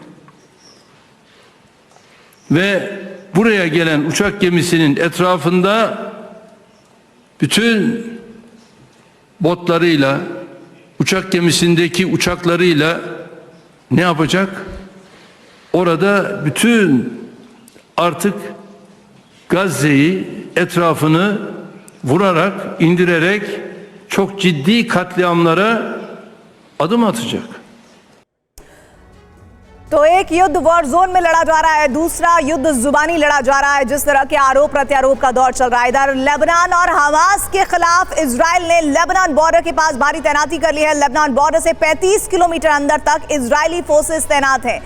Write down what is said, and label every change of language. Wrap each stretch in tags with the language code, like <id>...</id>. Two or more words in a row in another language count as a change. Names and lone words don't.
<tr>Ve buraya gelen uçak gemisinin etrafında bütün botlarıyla, uçak gemisindeki uçaklarıyla ne yapacak? Orada bütün artık Gazze'yi, etrafını vurarak, indirerek çok ciddi katliamlara adım atacak.</tr> <hi>तो एक युद्ध</hi> <en>war zone</en> <hi>में लड़ा जा रहा है, दूसरा युद्ध जुबानी लड़ा जा रहा है। जिस तरह के आरोप प्रत्यारोप का दौर चल रहा है, इधर लेबनान और हमास के खिलाफ इजराइल ने लेबनान बॉर्डर के पास भारी तैनाती कर ली है। लेबनान बॉर्डर से 35 किलोमीटर अंदर तक इजरायली फोर्सेस तैनात हैं।</hi>